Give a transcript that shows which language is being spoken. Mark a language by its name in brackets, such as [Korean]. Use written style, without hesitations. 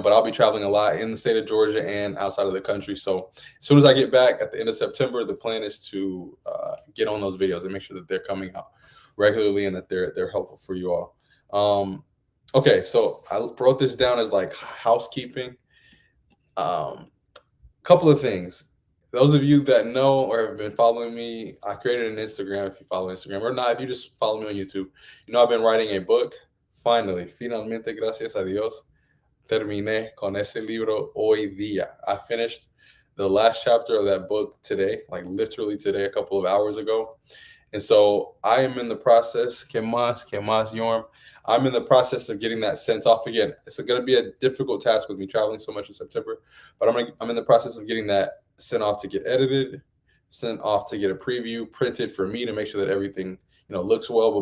[English] But I'll be traveling a lot in the state of Georgia and outside of the country. So as soon as I get back at the end of September, the plan is to get on those videos and make sure that they're coming out regularly and that they're helpful for you all. Okay, so I wrote this down as like housekeeping. Couple of things. Those of you that know or have been following me, I created an Instagram. If you follow Instagram or not, if you just follow me on YouTube, I've been writing a book. Finally, [Spanish] finalmente, gracias a Dios, terminé con ese libro hoy día. [English] I finished the last chapter of that book today, like literally today, a couple of hours ago. And so I am in the process, [Spanish] que más, [English] Yorm. I'm in the process of getting that sent off again. It's going to be a difficult task with me traveling so much in September, but I'm in the process of getting that sent off to get edited, sent off to get a preview printed for me to make sure that everything looks well.